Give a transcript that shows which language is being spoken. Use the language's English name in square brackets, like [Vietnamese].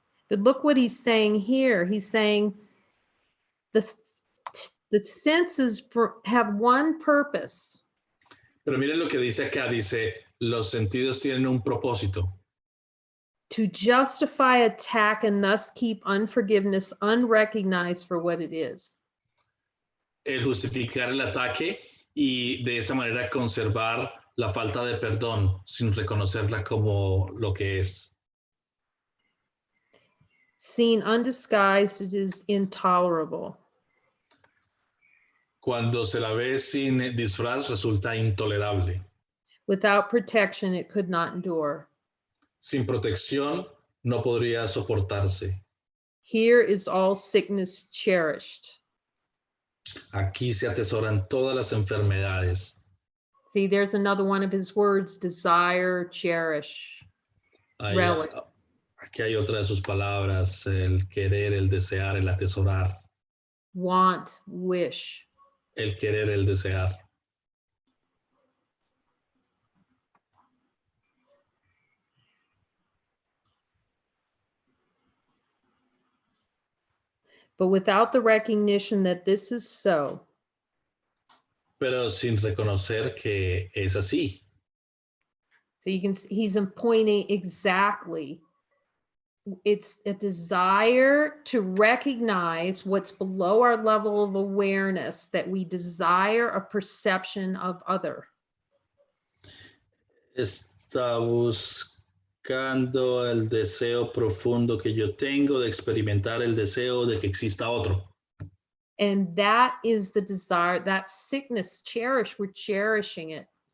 [English] But look what he's saying here. He's saying the senses have one purpose. [Spanish] Pero miren lo que dice acá, dice, los sentidos tienen un propósito. [English] To justify attack and thus keep unforgiveness unrecognized for what it is. [Spanish] El justificar el ataque y de esa manera conservar la falta de perdón sin reconocerla como lo que es. [English] Seen undisguised, it is intolerable. [Spanish] Cuando se la ve sin disfraz resulta intolerable. [English] Without protection, it could not endure. [Spanish] Sin protección no podría soportarse. [English] Here is all sickness cherished. [Spanish] Aquí se atesoran todas las enfermedades. [English] See, there's another one of his words, desire, cherish, relish. [Spanish] Aquí hay otra de sus palabras, el querer, el desear, el atesorar. [English] Want, wish. [Spanish] El querer, el desear. [English] but without the recognition that this is so. [Spanish] pero sin reconocer que es así. [English] So he's pointing exactly. It's a desire to recognize what's below our level of awareness, that we desire a perception of other. [Spanish] Está buscando el deseo profundo que yo tengo de experimentar el deseo de que exista otro. [English] And that is the desire, that sickness, cherish, we're cherishing it.